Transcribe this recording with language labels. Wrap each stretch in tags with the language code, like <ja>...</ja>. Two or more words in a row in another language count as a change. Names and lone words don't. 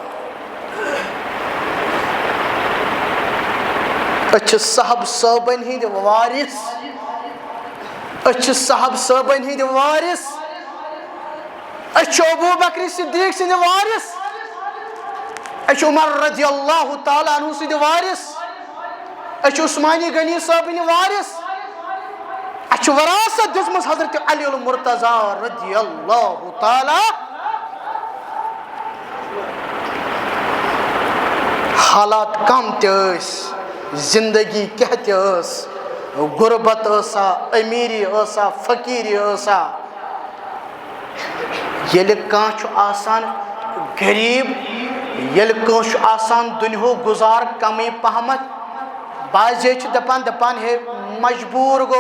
<ks>أسۍ چھِ صحب صٲبن ہٕنٛدۍ وارث أسۍ چھِ صحب صٲبن ہٕنٛدۍ وارث أسۍ چھِ ابوٗ بکر صدیٖق سٕنٛدۍ وارث أسۍ چھِ عمر</ks> <ar>رضی اللہ تعالیٰ عنہ</ar> <ks>سٕنٛدۍ وارث أسۍ چھِ عثمانی غنی صٲبٕنۍ وارث اَسہِ چھِ وراثت دِژمٕژ حضرت علی المرتضیٰ</ks> <ar>رضی اللہ تعالیٰ</ar> <ks>حالات کم تہِ ٲسۍ زندگی کیٛاہ تہِ ٲس غربت ٲسا أمیٖری ٲسا فقیٖری ٲسا ییٚلہِ کانٛہہ چھُ آسان غریٖب ییٚلہِ کٲنٛسہِ چھُ آسان دُنیہُک گُزار کمٕے پہمتھ بعضے چھِ دپان ہے مجبوٗر گوٚو</ks>